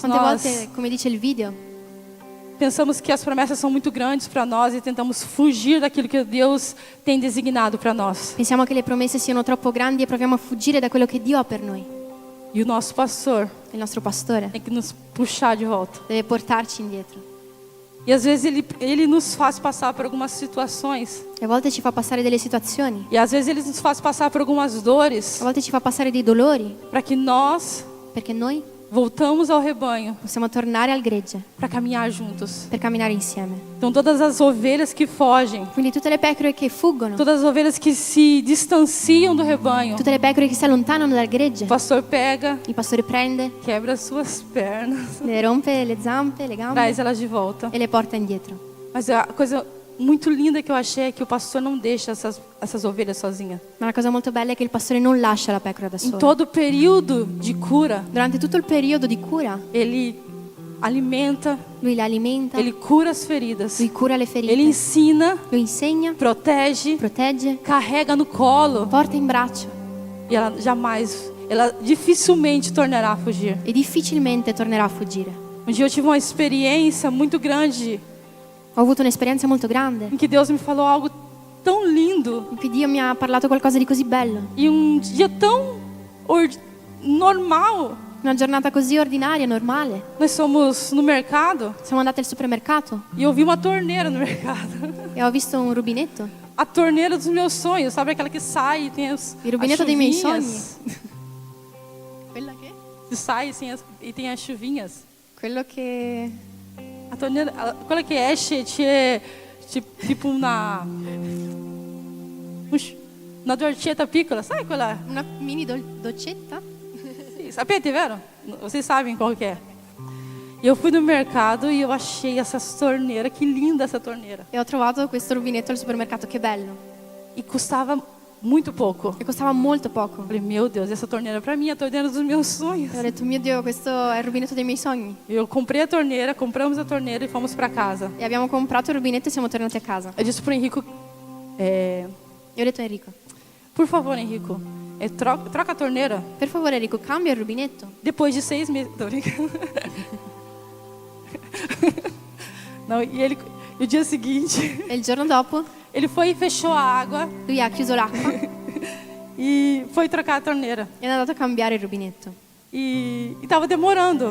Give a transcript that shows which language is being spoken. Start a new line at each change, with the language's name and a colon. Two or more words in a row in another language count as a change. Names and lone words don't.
Italian: Quante
Portuguese: nós
Italian: volte, come dice il video,
Portuguese: pensamos que as promessas são muito grandes para nós e tentamos fugir daquilo que Deus tem designado para nós.
Italian: pensiamo che le promesse siano troppo grandi e proviamo a fuggire da quello che Dio ha per noi.
Portuguese: E o nosso pastor
Italian: Il nostro pastore
Portuguese: tem que nos puxar de volta.
Italian: deve portarci indietro.
Portuguese: E às vezes ele nos faz passar por algumas situações.
Italian: E a volte ci fa passare delle situazioni,
Portuguese: E às vezes ele nos faz passar por algumas dores
Italian: a volte ci fa passare dei dolori,
Portuguese: para que nós
Italian: perché noi
Portuguese: voltamos ao rebanho
Italian: possiamo tornare al gregge
Portuguese: para caminhar juntos.
Italian: per camminare insieme.
Portuguese: Então todas as ovelhas que fogem,
Italian: Quindi tutte le pecore che fuggono,
Portuguese: todas as ovelhas que se distanciam do rebanho,
Italian: tutte le pecore che si allontanano dal gregge,
Portuguese: o pastor pega,
Italian: il pastore prende,
Portuguese: quebra as suas pernas,
Italian: le rompe le zampe, le gambe
Portuguese: traz elas de volta.
Italian: e le porta indietro.
Portuguese: Mas a coisa muito linda que eu achei é que o pastor não deixa essas ovelhas sozinhas.
Italian: Ma la cosa molto bella è che il pastore non lascia la pecora da
Portuguese: Em
Italian: sola.
Portuguese: todo o período de cura,
Italian: Durante tutto il periodo di cura,
Portuguese: ele alimenta,
Italian: lui la alimenta,
Portuguese: ele cura as feridas,
Italian: lui cura le ferite,
Portuguese: ele ensina,
Italian: lo insegna,
Portuguese: protege,
Italian: protegge,
Portuguese: carrega no colo
Italian: porta in braccio
Portuguese: e ela dificilmente tornará a fugir.
Italian: e difficilmente tornerà a fuggire.
Portuguese: Um dia eu tive uma experiência muito grande
Italian: Ho avuto un'esperienza molto grande
Portuguese: em que Deus me falou algo tão lindo
Italian: in cui Dio mi ha parlato qualcosa di così bello.
Portuguese: e um dia tão normal.
Italian: Una giornata così ordinaria, normale.
Portuguese: Nós fomos no mercado
Italian: Siamo andati al supermercato
Portuguese: e eu vi uma torneira no mercado.
Italian: e ho visto un rubinetto.
Portuguese: A torneira dos meus sonhos, sabe aquela que sai e tem as
Italian: Il rubinetto dei miei sogni.
Portuguese: chuvinhas?
Italian: Quella che?
Portuguese: Que sai assim, e tem as chuvinhas.
Italian: Quello che...
Portuguese: A torneira,
Italian: quella che esce tipo una dolcetta piccola, sai quella? Una mini doccetta? Sì, sapete, vero?
Portuguese: Vocês sabem qual que é. E eu fui no mercado e eu achei essas torneiras, que linda essa torneira.
Italian: E ho trovato questo rubinetto al supermercato, che bello.
Portuguese: E custava muito pouco.
Italian: E costava molto poco.
Portuguese: Eu falei, meu Deus, essa torneira é para mim, a torneira dos meus sonhos.
Italian: E ho detto, mio Dio, questo è il rubinetto dei miei sogni.
Portuguese: Eu comprei a torneira, compramos a torneira e fomos para casa.
Italian: E abbiamo comprato il rubinetto e siamo tornati a casa.
Portuguese: Eu disse pro Henrico,
Italian: E ho detto a Enrico,
Portuguese: por favor, Henrico, troca a torneira.
Italian: per favore Enrico, cambia il rubinetto.
Portuguese: Depois de 6 meses. Tô brincando. Não, e o dia seguinte,
Italian: E il giorno dopo
Portuguese: ele foi e fechou a água
Italian: lui ha chiuso l'acqua
Portuguese: e foi trocar a torneira.
Italian: e è andato a cambiare il rubinetto.
Portuguese: E tava demorando.